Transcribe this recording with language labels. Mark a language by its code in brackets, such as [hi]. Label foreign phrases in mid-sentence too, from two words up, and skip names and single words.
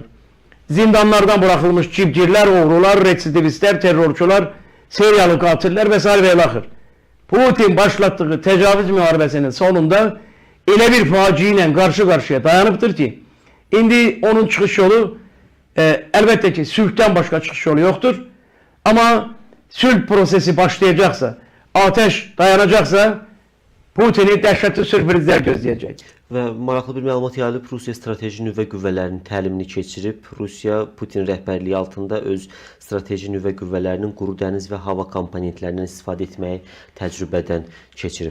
[tr] Zindanlardan bırakılmış cibgirler, oğrular, residivistler, terörçüler, seriyalı katiller vesaire ve ilahir. Putin başlattığı tecavüz müharibesinin sonunda öyle bir faciayla karşı karşıya dayanıptır ki indi onun çıkış yolu elbette ki sülhten başka çıkış yolu yoktur. Ama sülh prosesi başlayacaksa, ateş dayanacaksa Putin'i dəhşətli sürprizler gözleyecek. [az] Və maraqlı bir məlumat yayılıb, Rusiya strateji nüvə qüvvələrinin təlimini keçirib. Rusiya Putin rəhbərliyi altında öz strateji nüvə qüvvələrinin quru dəniz və hava komponentlərindən istifadə etməyi təcrübədən keçirib.